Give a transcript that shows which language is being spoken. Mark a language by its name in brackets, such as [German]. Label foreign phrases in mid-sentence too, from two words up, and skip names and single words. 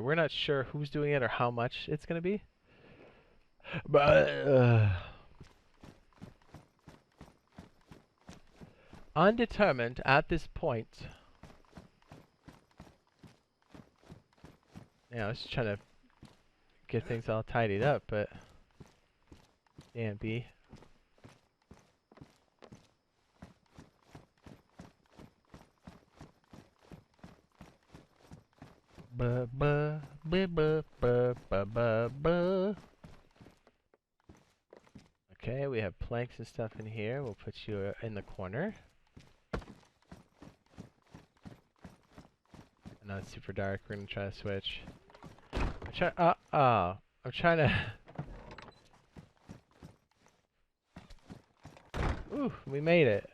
[English] We're not sure who's doing it or how much it's going to be. But undetermined at this point. Yeah, I was just trying to get things all tidied up, but damn, B. Ba ba ba ba ba ba ba ba. Okay, we have planks and stuff in here. We'll put you in the corner. I know it's super dark. We're gonna try to switch. I'm trying to. Ooh, we made it.